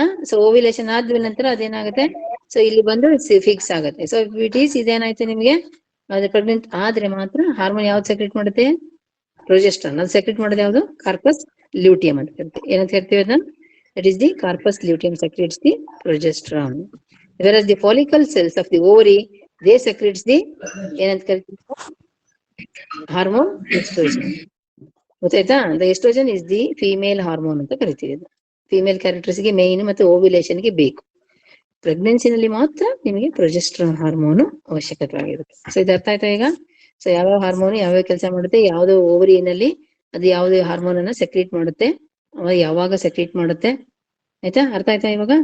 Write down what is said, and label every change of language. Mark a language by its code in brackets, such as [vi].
[kn] So ovulation ಆದ ನಂತರ ಅದೇನಾಗುತ್ತೆ, ಸೊ ಇಲ್ಲಿ ಬಂದು ಫಿಕ್ಸ್ ಆಗುತ್ತೆ. ಸೊ ಇಟ್ ಈಸ್ ಇದೇನಾಯ್ತು ನಿಮ್ಗೆ, ಅದು ಪ್ರೆಗ್ನೆಂಟ್ ಆದ್ರೆ ಮಾತ್ರ ಹಾರ್ಮೋನ್ ಯಾವ್ದು ಸೆಕ್ರೆಟ್ ಮಾಡುತ್ತೆ? ಪ್ರೊಜೆಸ್ಟ್ರಾನ್. ಅದು ಸೆಕ್ರೆಟ್ ಮಾಡೋದು ಯಾವುದು? ಕಾರ್ಪಸ್ ಲ್ಯೂಟಿಯಂ ಅಂತ ಕರಿತೀವಿ. ಏನಂತ ಕರಿತೀವಿ ಅದನ್ನ? [en] That is the corpus luteum secretes the progesterone. whereas the follicle cells of the ovary, they secretes the [kn] ಏನಂತ ಕರಿತೀವಿ? Hormone oestrogen. ಗೊತ್ತಾಯ್ತಾ? [en] the oestrogen is the female hormone [kn] ಅಂತ ಕರಿತೀವಿ. ಫೀಮೇಲ್ ಕ್ಯಾರೆಕ್ಟರ್ಸ್ ಗೆ ಮೇನ್ ಮತ್ತೆ ಓವ್ಯುಲೇಷನ್ ಗೆ ಬೇಕು. ಪ್ರೆಗ್ನೆನ್ಸಿನಲ್ಲಿ ಮಾತ್ರ ನಿಮಗೆ ಪ್ರೊಜೆಸ್ಟ್ರಾನ್ ಹಾರ್ಮೋನ್ ಅವಶ್ಯಕವಾಗಿರುತ್ತೆ. ಸೊ ಇದು ಅರ್ಥ ಆಯ್ತಾ ಈಗ? ಸೊ ಯಾವ್ಯಾವ ಹಾರ್ಮೋನ್ ಯಾವ್ಯಾವ ಕೆಲಸ ಮಾಡುತ್ತೆ, ಯಾವ್ದು ಓವರಿನಲ್ಲಿ ಅದು ಯಾವ್ದು ಹಾರ್ಮೋನ್ ಅನ್ನ ಸೆಕ್ರೀಟ್ ಮಾಡುತ್ತೆ, ಯಾವಾಗ ಸೆಕ್ರೀಟ್ ಮಾಡುತ್ತೆ, ಆಯ್ತಾ? ಅರ್ಥ ಆಯ್ತಾ ಇವಾಗ?